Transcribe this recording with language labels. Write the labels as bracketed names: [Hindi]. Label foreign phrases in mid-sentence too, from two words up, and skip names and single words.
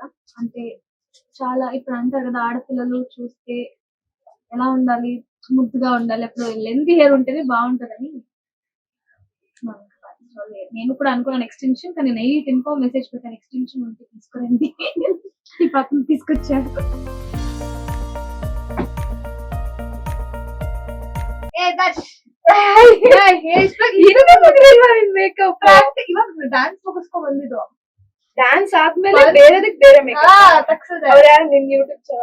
[Telugu] అంటే చాలా ఇప్పుడు అంటారు కదా ఆడపిల్లలు చూస్తే ఎలా ఉండాలి, ముద్దుగా ఉండాలి, అప్పుడు [English] lengthy hair [Telugu] ఉంటేనే బాగుంటదని నేను కూడా అనుకున్నాను ఎక్స్టెన్షన్. కానీ [English] night info message [Telugu] పెట్టాను ఎక్స్టెన్షన్ ఉంటే తీసుకురండి. ఈ పక్కన తీసుకొచ్చాడు. [Kannada] ಡ್ಯಾನ್ಸ್ ಮುಗಿಸ್ಕೊ ಬಂದಿದ್ದು. ಡ್ಯಾನ್ಸ್ ಆದ್ಮೇಲೆ ಬೇರೆದಕ್ಕೆ ಬೇರೆ ನಿನ್ ಯೂಟ್ಯೂಬ್